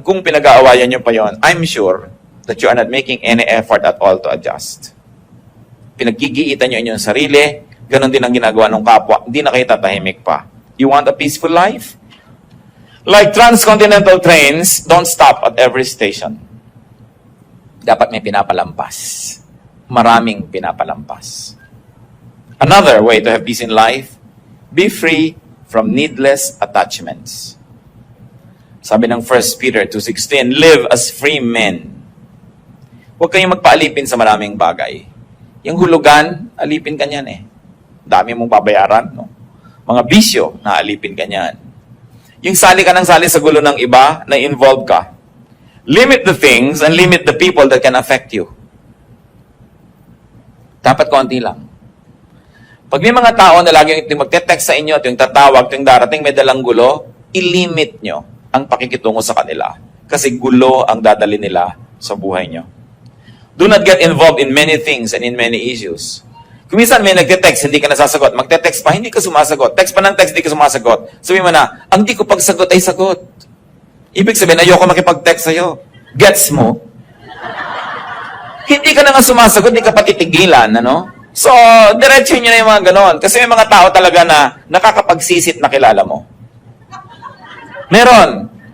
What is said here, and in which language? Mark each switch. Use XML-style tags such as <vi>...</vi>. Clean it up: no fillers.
<en>Kung pinag-aawayan nyo pa yon, I'm sure that you are not making any effort at all to adjust.</en> <tl>Pinaggigiitan nyo inyong sarili, ganun din ang ginagawa ng kapwa, hindi na kayo tatahimik pa.</tl> <en>You want a peaceful life? Like transcontinental trains, don't stop at every station.</en> <tl>Dapat may pinapalampas. Maraming pinapalampas.</tl> <en>Another way to have peace in life, be free from needless attachments. Sabi ng 1 Peter 2:16, live as free men.</en> <tl>Huwag kayong magpaalipin sa maraming bagay. Yung hulugan, alipin ka niyan eh. Dami mong babayaran. No? Mga bisyo, naalipin ka niyan. Yung sali ka ng sali sa gulo ng iba, na involved ka.</tl> <en>Limit the things and limit the people that can affect you.</en> <tl>Dapat konti lang. Pag may mga tao na lagi yung magte-text sa inyo at yung tatawag, yung darating may dalang gulo, ilimit nyo ang pakikitungo sa kanila. Kasi gulo ang dadali nila sa buhay nyo.</tl> <en>Do not get involved in many things and in many issues.</en> <tl>Kung minsan may nagte-text, hindi ka nasasagot. Magte-text pa, hindi ka sumasagot. Text pa ng text, hindi ka sumasagot. Sabi mo na, ang di ko pagsagot ay sagot. Ibig sabihin, ayoko makipag-text sa'yo. Gets mo? Hindi ka na nga sumasagot, hindi ka patitigilan, ano? So, diretso nyo na yung mga ganon. Kasi may mga tao talaga na nakakapagsisit na kilala mo. Meron.</tl>